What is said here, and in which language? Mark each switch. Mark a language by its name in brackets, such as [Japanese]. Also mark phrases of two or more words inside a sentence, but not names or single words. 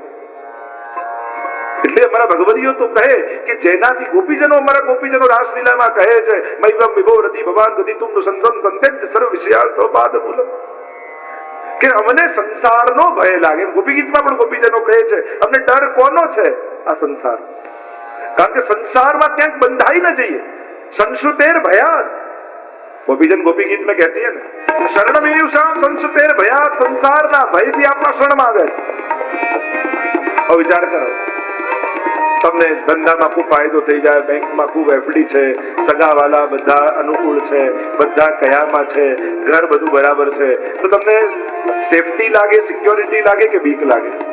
[Gujarati] એટલે અમારા ભગવદીઓ તો કહે કે જેનાથી ગોપીજનો, અમારા ગોપીજનો રાસલીલામાં કહે છે [Sanskrit] मैवम विभो रति भगवान गतितुम संतम संतेज सर्व विषयास्तो पाद मूल, [Gujarati] કે અમને સંસારનો ભય લાગે. ગોપી ગીતમાં પણ ગોપીજનો કહે છે અમને ડર કોનો છે? આ સંસાર. કારણ કે સંસારમાં ક્યાંક બંધાઈ ન જઈએ. [Sanskrit] संस्कृतेर भयात, [Gujarati] ગોપીજન ગોપી ગીત [Hindi] में कहती है ना, [Sanskrit] शरण मीयुषाम संस्कृतेर भयात. [Gujarati] संसाરના ભયથી આપણા શરણમાં આવે છે. હવે વિચાર કરો, તમને ધંધામાં ખૂબ ફાયદો થઈ જાય, બેંકમાં ખૂબ એફડી છે, સગાવાલા બધા અનુકૂળ છે, બધા કયામાં છે, ઘર બધું બરાબર છે, તો તમને સેફટી લાગે, સિક્યોરિટી લાગે કે બીક લાગે?